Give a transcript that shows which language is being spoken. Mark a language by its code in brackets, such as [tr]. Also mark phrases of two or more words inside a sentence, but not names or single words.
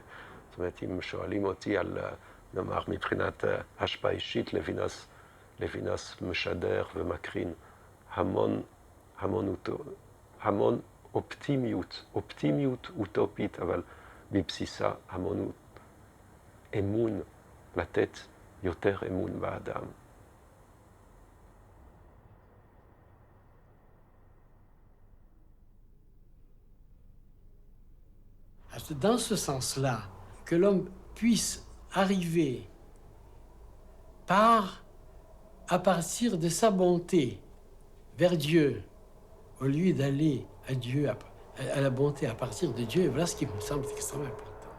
[he] זאת אומרת, אם שואלים אותי על, נאמר, מבחינת השפעה אישית, לוינס משדר ומקרין המון אופטימיות אוטופית, אבל בבסיסה המון אמון, לתת יותר אמון באדם. [fr] Dans ce sens-là, que l'homme puisse arriver à partir de sa bonté, vers Dieu, au lieu d'aller à Dieu, à la bonté à partir de Dieu, voilà ce qui me semble extrêmement important.